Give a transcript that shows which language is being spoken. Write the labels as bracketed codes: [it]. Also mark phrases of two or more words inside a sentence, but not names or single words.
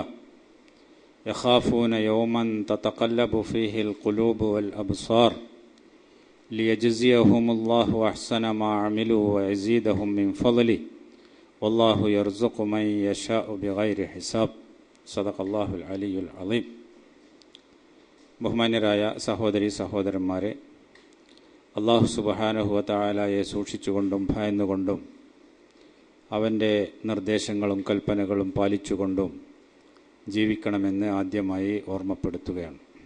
[ar] يخافون يوما تتقلب فيه القلوب والأبصار ليجزيهم الله أحسن ما عملوا ويزيدهم من فضله والله يرزق من يشاء بغير حساب صدق الله العلي العظيم [ml] ബഹുമാന്യരായ സഹോദരി സഹോദരന്മാരെ, [ar] الله سبحانه و [ml] തആലയെ സൂക്ഷിച്ചുകൊണ്ടും ഭയന്നുകൊണ്ടും അവൻ്റെ നിർദ്ദേശങ്ങളും കൽപ്പനകളും പാലിച്ചുകൊണ്ടും ജീവിക്കണമെന്ന് ആദ്യമായി ഓർമ്മപ്പെടുത്തുകയാണ്.